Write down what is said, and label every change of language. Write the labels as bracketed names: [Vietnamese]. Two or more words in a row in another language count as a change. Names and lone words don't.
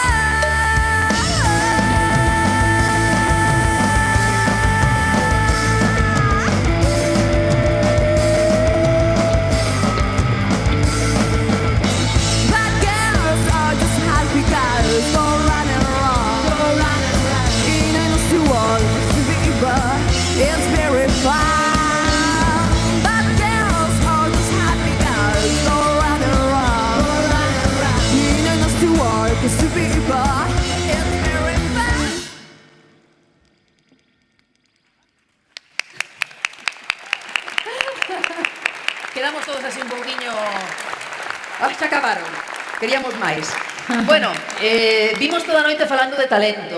[English] Bad girls are just happy girls, go round and round. In a world, it's very fun. Bad girls are just happy girls, go round and round. In a world, it's very fun. [Galician] Quedamos todos así un pouquiño... Ai, xa acabaron. Queríamos máis. Bueno, vimos toda a noite falando de talento.